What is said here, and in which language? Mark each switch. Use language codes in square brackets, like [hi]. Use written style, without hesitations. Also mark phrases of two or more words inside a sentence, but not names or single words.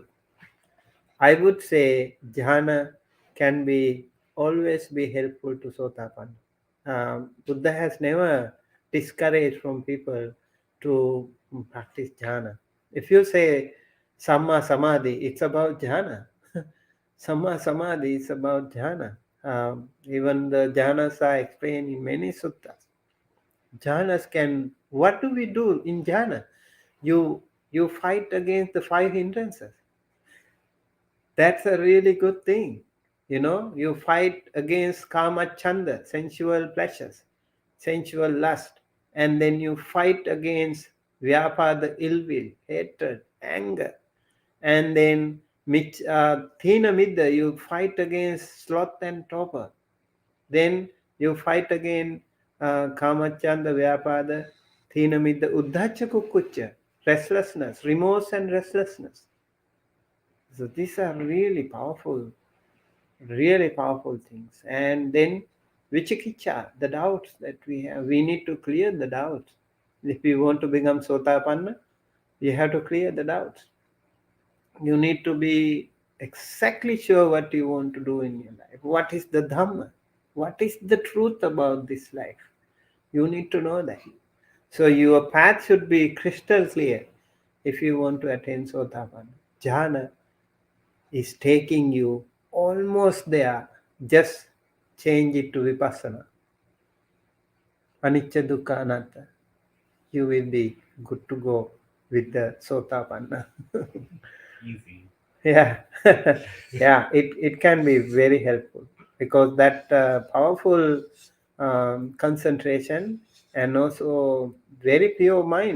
[en] I would say jhana can be always be helpful to Sotapanna. Buddha has never discouraged from people to practice jhana. If you say [pi] Samma Samadhi, [en] it's about jhana. [pi] Samma Samadhi [en] is about jhana. Even the jhanas are explained in many suttas. Jhanas can, what do we do in jhana? You fight against the five hindrances. That's a really good thing. You fight against [pi] kama chanda, [en] sensual pleasures, sensual lust, and then you fight against vyapada, ill will, hatred, anger, and then [pi] thina midda, [en] you fight against sloth and torpor. Then you fight against [pi] kama chanda, vyapada, thina midda, uddhacha kukucha, [en] restlessness, remorse and restlessness. So these are really powerful things. And then vichikicha, the doubts that we have, we need to clear the doubts. If we want to become Sotapanna, you have to clear the doubts. You need to be exactly sure what you want to do in your life. What is the Dhamma? What is the truth about this life? You need to know that. So your path should be crystal clear if you want to attain Sotapanna. Jhana is taking you almost there. Just change it to vipassana. [pi] Anicca dukkha anatta. [en] You will be good to go with the Sotapanna. Easy. Yeah. Yeah, it can be very helpful because that powerful concentration and also very pure mind.